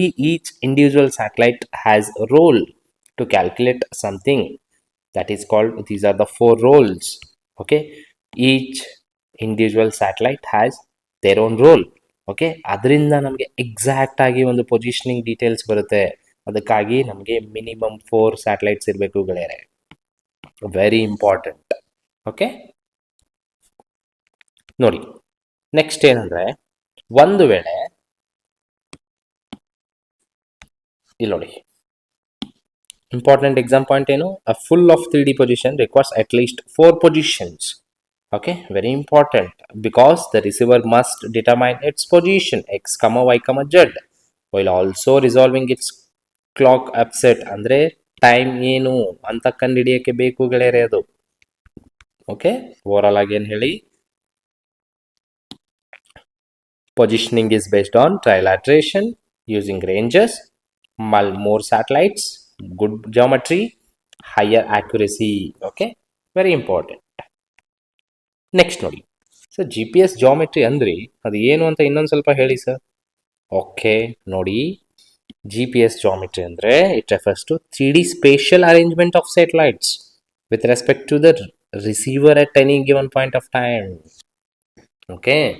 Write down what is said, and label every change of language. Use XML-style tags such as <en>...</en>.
<en>Each individual satellite has a role to calculate something, that is called, these are the 4 roles, okay. Each individual satellite has their own role, okay.</en> <kn>ಅದರಿಂದ ನಮಗೆ exact ಆಗಿ ಒಂದು positioning details ಬರುತ್ತೆ. ಅದಕ್ಕಾಗಿ ನಮಗೆ minimum 4 satellites ಇರಬೇಕು ಗೆಳೆಯರೆ,</kn> <en>Very important, okay.</en> <kn>ನೋಡಿ ನೆಕ್ಸ್ಟ್ ಏನಂದ್ರೆ, ಒಂದು ವೇಳೆ ಇಲ್ಲಿ ನೋಡಿ,</kn> <en>important exam point ಏನು, a full of 3D position requires at least 4 positions, okay. Very important, because the receiver must determine its position x, y, z while also resolving its clock upset,</en> <kn>ಅಂದ್ರೆ time ಏನು ಅಂತ ಕಂಡುಹಿಡಿಯಕ್ಕೆ ಬೇಕು ಗೆಳೆಯರೆ ಅದು,</kn> <en>Okay.</en> <kn>Overall ಆಗಿ ಏನು ಹೇಳಿ,</kn> <en>positioning is based on trilateration using ranges, more satellites, good geometry, higher accuracy, okay. Very important.</en> <kn>Next ನೋಡಿ ಸರ್, GPS ಜಾಮೆಟ್ರಿ ಅಂದ್ರಿ ಅದು ಏನು ಅಂತ ಇನ್ನೊಂದು ಸ್ವಲ್ಪ ಹೇಳಿ ಸರ್.</kn> <en>Okay ನೋಡಿ, GPS geometry ಅಂದರೆ it refers to 3D spatial arrangement of satellites with respect to the receiver at any given point of time, okay.</en>